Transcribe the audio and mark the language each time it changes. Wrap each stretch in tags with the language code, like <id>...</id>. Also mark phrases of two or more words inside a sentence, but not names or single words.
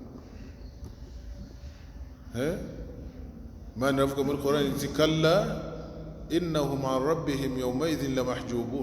<rw>Imana iravuga muri Qur'an iti</rw> <ar>كلا إنهم عن ربهم يومئذ لمحجوبون.</ar>